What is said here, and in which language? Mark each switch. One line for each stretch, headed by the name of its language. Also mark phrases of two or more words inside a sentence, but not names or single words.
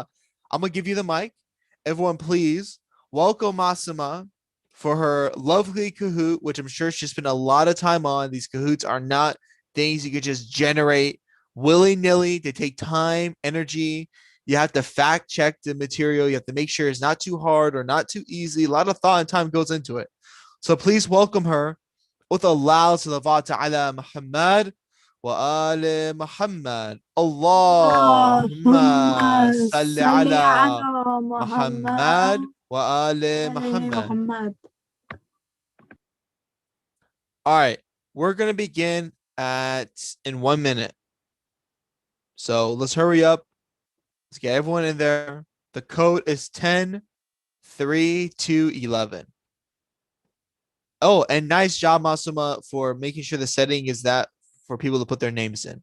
English: I'm gonna give you the mic. Everyone, please welcome Masuma for her lovely Kahoot, which I'm sure she spent a lot of time on. These Kahoots are not things you could just generate willy-nilly. They take time, energy. You have to fact check the material. You have to make sure it's not too hard or not too easy. A lot of thought and time goes into it. So please welcome her with a loud
Arabic: صلوات على محمد وآل محمد. اللهم صل على محمد وآل محمد.
English: All right, we're gonna begin in 1 minute. So let's hurry up. Let's get everyone in there. The code is 10, 3, 2, 11. Oh, and nice job, Masuma, for making sure the setting is that for people to put their names in.